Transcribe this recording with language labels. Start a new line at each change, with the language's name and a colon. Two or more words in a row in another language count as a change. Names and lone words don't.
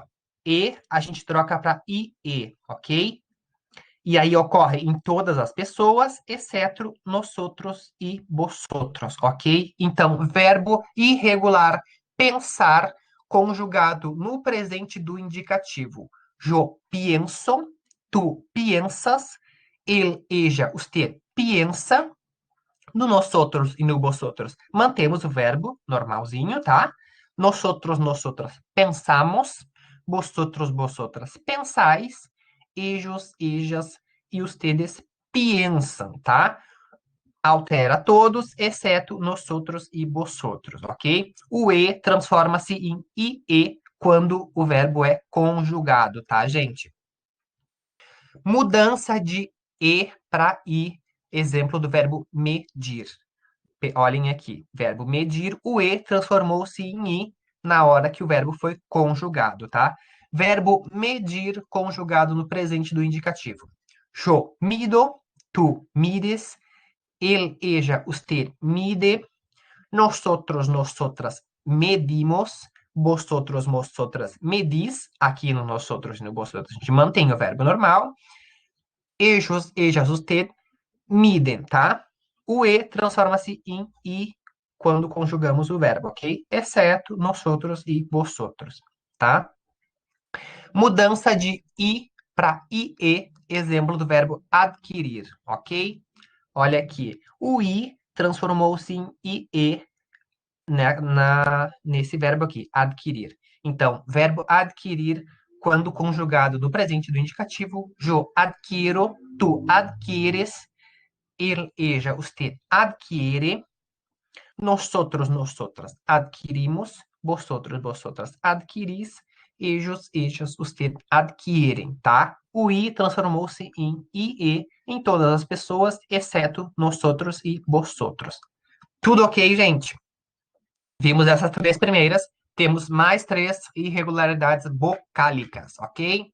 Portuguese: E a gente troca para ie, ok? E aí ocorre em todas as pessoas, exceto nosotros e vosotros, ok? Então, verbo irregular, pensar, conjugado no presente do indicativo.
Spanish: Yo pienso, tu piensas, ella, usted piensa.
Portuguese: No nosotros e no vosotros, mantemos o verbo normalzinho, tá?
Spanish: Nosotros, nosotras pensamos, vosotros, vosotras pensáis, ellos, ellas e ustedes piensan,
Portuguese: tá? Altera todos, exceto nosotros e vosotros, ok? O e transforma-se em ie quando o verbo é conjugado, tá, gente? Mudança de e para i, exemplo do verbo medir. Olhem aqui, verbo medir, o e transformou-se em i na hora que o verbo foi conjugado, tá? Verbo medir conjugado no presente do indicativo.
Spanish: Yo mido, tu mides, él, ella, usted mide, nosotros, nosotras medimos, vosotros, vosotras medis.
Portuguese: Aqui no nosotros e no vosotros a gente mantém o verbo normal.
Spanish: Ellos, ellas, usted midem, tá?
Portuguese: O e transforma-se em i quando conjugamos o verbo, ok? Exceto nosotros e vosotros, tá? Mudança de i para ie, exemplo do verbo adquirir, ok? Olha aqui, o i transformou-se em ie nesse verbo aqui, adquirir. Então, verbo adquirir, quando conjugado no presente do indicativo,
Spanish: yo adquiero, tu adquieres, él, ella, usted adquiere, nosotros, nosotras adquirimos, vosotros, vosotras adquirís, ellos, ellas, usted adquirem, tá?
Portuguese: O i transformou-se em ie em todas as pessoas, exceto nosotros e vosotros. Tudo ok, gente? Vimos essas 3 primeiras. temos mais 3 irregularidades vocálicas, ok?